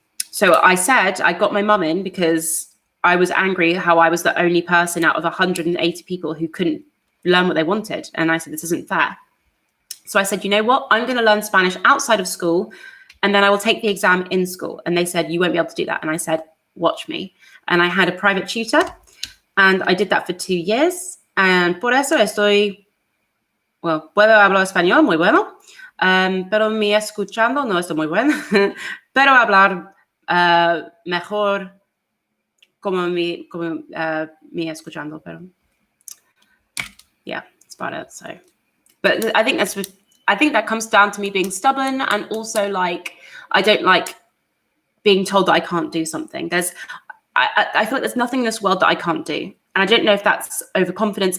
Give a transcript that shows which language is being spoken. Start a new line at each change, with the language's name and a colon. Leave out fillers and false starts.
English: So I said I got my mum in because I was angry how I was the only person out of 180 people who couldn't learn what they wanted, and I said this isn't fair. So I said, you know what? I'm going to learn Spanish outside of school, and then I will take the exam in school. And they said, you won't be able to do that. And I said, watch me. And I had a private tutor, and I did that for 2 years.
Spanish: And por eso estoy, well, puedo hablar español muy bueno, pero mi escuchando no estoy muy bueno, pero hablar mejor como mi escuchando.
English: Pero yeah, that's about it. So, but I think that comes down to me being stubborn, and also like I don't like being told that I can't do something. I feel like there's nothing in this world that I can't do. And I don't know if that's overconfidence.